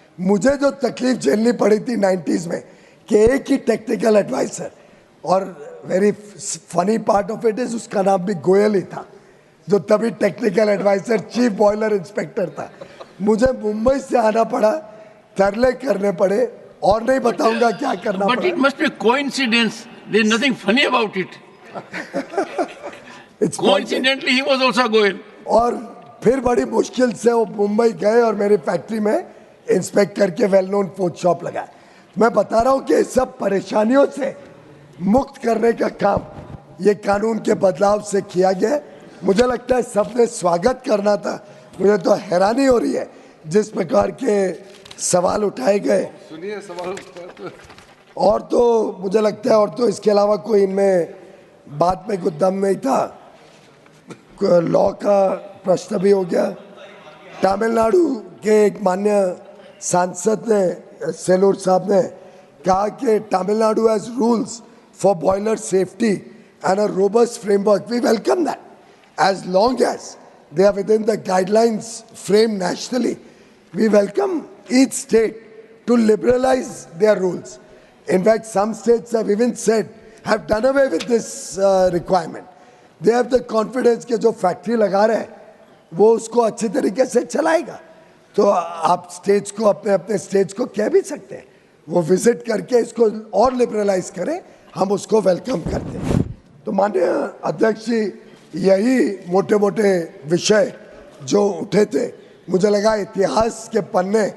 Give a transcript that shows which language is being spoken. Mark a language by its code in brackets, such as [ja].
[hi] मुझे जो तकलीफ झेलनी पड़ी थी 90s में कि एक ही टेक्निकल एडवाइजर, और [en] very funny part of it is [hi] उसका नाम भी गोयल ही था, जो तभी technical adviser chief boiler inspector था। मुझे मुंबई से आना पड़ा, तरले करने पड़े, और नहीं बताऊंगा क्या करना [en] But [hi] पड़ा। [en] it must be a coincidence. There is nothing funny about it. It's Coincidentally, he was also Goel. [hi] और फिर बड़ी मुश्किल से वो मुंबई गए और मेरी फैक्ट्री में इंस्पेक्ट करके वेल नोन फूड शॉप लगाया। मैं बता रहा हूँ कि इस सब परेशानियों से मुक्त करने का काम ये कानून के बदलाव से किया गया। मुझे लगता है सबने स्वागत करना था। मुझे तो हैरानी हो रही है जिस प्रकार के सवाल उठाए गए। सुनिए सवाल। और तो मुझे लगता है और तो इसके अलावा कोई इनमें बात में कुछ दम नहीं था। लॉ का प्रश्न भी हो गया। तमिलनाडु के एक मान्य सांसद ने, सेलूर साहब ने कहा कि Tamil Nadu [en] Has rules for boiler safety and a robust framework. We welcome that as long as they are within the guidelines framed nationally. We welcome each state to liberalize their rules. In fact, some states have even said, have done away with this requirement. They have the confidence [hi] कि जो factory लगा रहे हैं वो उसको अच्छी तरीके से चलाएगा। तो आप स्टेट्स को अपने अपने स्टेट्स को कह भी सकते हैं, वो विजिट करके इसको और लिबरलाइज करें, हम उसको वेलकम करते हैं। तो माननीय अध्यक्ष जी, यही मोटे मोटे विषय जो उठे थे, मुझे लगा इतिहास के पन्ने